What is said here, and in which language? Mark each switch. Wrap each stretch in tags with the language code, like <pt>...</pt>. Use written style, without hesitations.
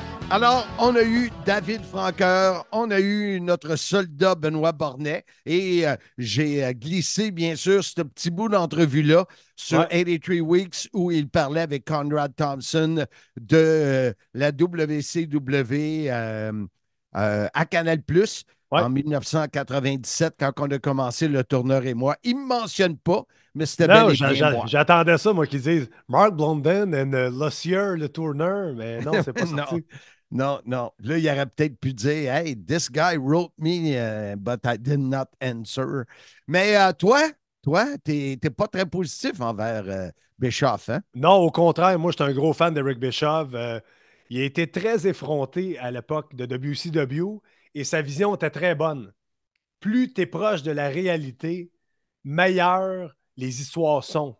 <fr>Alors, on a eu David Franqueur, on a eu notre soldat Benoît Bornet et j'ai glissé, bien sûr, ce petit bout d'entrevue-là sur 83 Weeks où il parlait avec Conrad Thompson de la WCW à Canal+, en 1997, quand on a commencé le tourneur et moi. Il ne me mentionne pas, mais c'était bel et bien moi. J'attendais ça, moi, qu'ils disent Mark Blondin et Lucier, le tourneur, mais non, c'est pas sorti. Non. Là, il aurait peut-être pu dire</fr> <en>Hey, this guy wrote me, but I did not answer.</en> <fr>Mais toi, t'es pas très positif envers Bischoff, hein? Non, au contraire, moi, je suis un gros fan d'Eric Bischoff. Il a été très effronté à l'époque de WCW et sa vision était très bonne. Plus tu es proche de la réalité, meilleures les histoires sont.</fr>